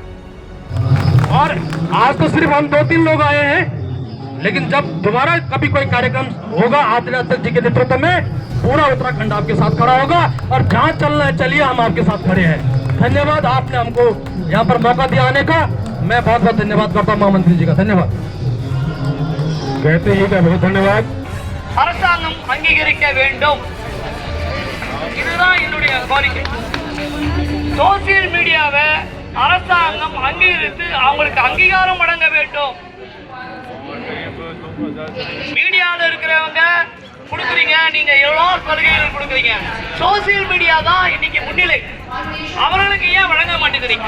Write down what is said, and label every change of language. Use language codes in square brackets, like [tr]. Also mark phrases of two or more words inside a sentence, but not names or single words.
[hi] और आज तो सिर्फ हम 2-3 लोग आए हैं, लेकिन जब दोबारा कभी कोई कार्यक्रम होगा आदित्य जी के नेतृत्व में, पूरा उत्तराखंड आपके साथ खड़ा होगा। और जहाँ चलना है चलिए, हम आपके साथ खड़े हैं। धन्यवाद, आपने हमको यहाँ पर मौका दिया आने का। मैं बहुत बहुत धन्यवाद करता हूँ महामंत्री जी का। धन्यवाद कहते ही बहुत धन्यवाद। [ta] அரசாங்கம் அங்கீகரிக்க வேண்டும், இதுதான் என்னுடைய கோரிக்கை। சோசியல் மீடியாவை அரசாங்கம் அங்கீகரித்து அவங்களுக்கு அங்கீகாரம் வழங்க வேண்டும்। மீடியாவில் இருக்கிறவங்க கொடுக்குறீங்க, நீங்க எல்லா சலுகைகள் கொடுக்குறீங்க, சோசியல் மீடியா தான் இன்னைக்கு முன்னிலை, அவர்களுக்கு ஏன் வழங்க மாட்டேங்கிறீங்க?